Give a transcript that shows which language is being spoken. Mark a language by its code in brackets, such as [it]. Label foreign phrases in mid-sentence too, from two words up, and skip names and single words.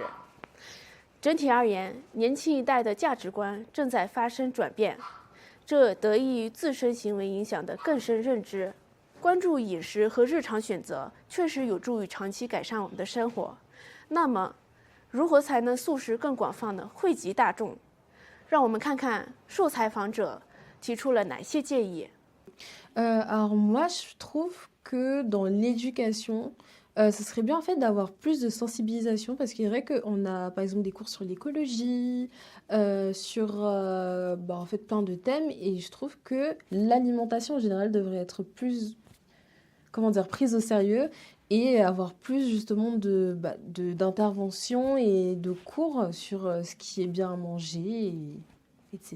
[zh] 整体而言，年轻一代的价值观正在发生转变，这得益于自身行为影响的更深认知。关注饮食和日常选择确实有助于长期改善我们的生活。那么，如何才能素食更广泛地惠及大众？让我们看看受采访者提出了哪些建议。 [fr] Alors moi, je trouve que dans l'éducation, ce serait bien en fait d'avoir plus de sensibilisation parce qu'il est vrai qu'on a par exemple des cours sur l'écologie, sur en fait plein de thèmes et je trouve que l'alimentation en général devrait être plus, prise au sérieux et avoir plus justement d'interventions et de cours sur ce qui est bien à manger, etc.